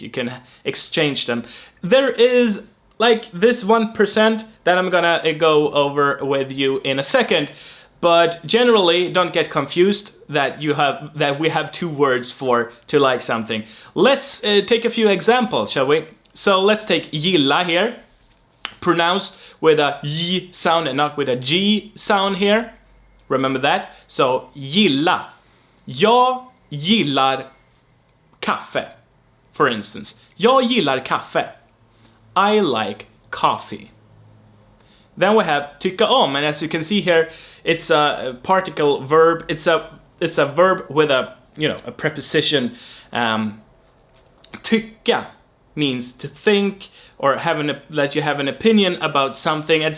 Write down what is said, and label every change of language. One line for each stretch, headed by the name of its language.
English: You can exchange them. There is like this 1% that I'm gonna go over with you in a second, but generally don't get confused that we have two words for to like something. Let's take a few examples, shall we? So let's take gilla here, pronounced with a y sound and not with a g sound here. Remember that? So gilla.
Swedish: Jag gillar kaffe,
English: for instance.
Swedish: Jag gillar kaffe.
English: I like coffee. Then we have tycka om, and as you can see here, it's a particle verb. It's a verb with a preposition. Tycka means to think or that you have an opinion about something.